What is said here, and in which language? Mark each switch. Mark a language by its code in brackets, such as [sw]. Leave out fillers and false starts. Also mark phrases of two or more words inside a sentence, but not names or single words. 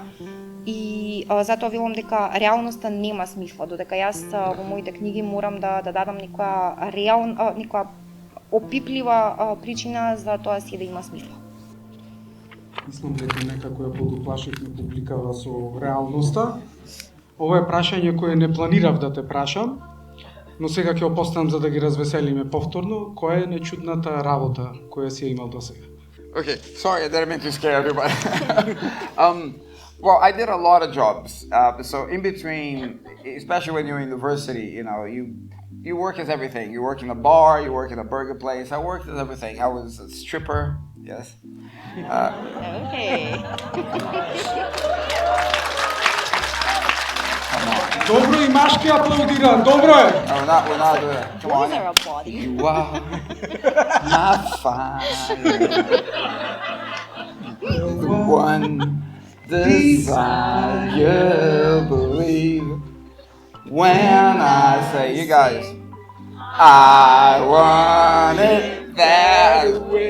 [mk] И затоа велам дека реалноста нема смисла, додека јас во моите книги морам да дадам некоја опиплива причина за тоа си да има смисла. Мислам дека некако ја подуплашивме публикава со реалноста. Ова е прашање кое не планирав да те прашам, но сега ќе го поставам за да ги развеселиме повторно. Која е најчудната работа која си ја имал до сега? [en] Okay, sorry, I didn't mean to scare everybody. Well, I did a lot of jobs. So in between, especially when you're in university, you work as everything. You work in a bar, you work in a burger place. I worked as everything. I was a stripper, yes. Okay. [mk] Добро и машки аплаудираат, добро е! [en] No, we're not doing that. Come on. Those are a body. You are my fire. The one desire, believe. When I say, you guys, I want it that way.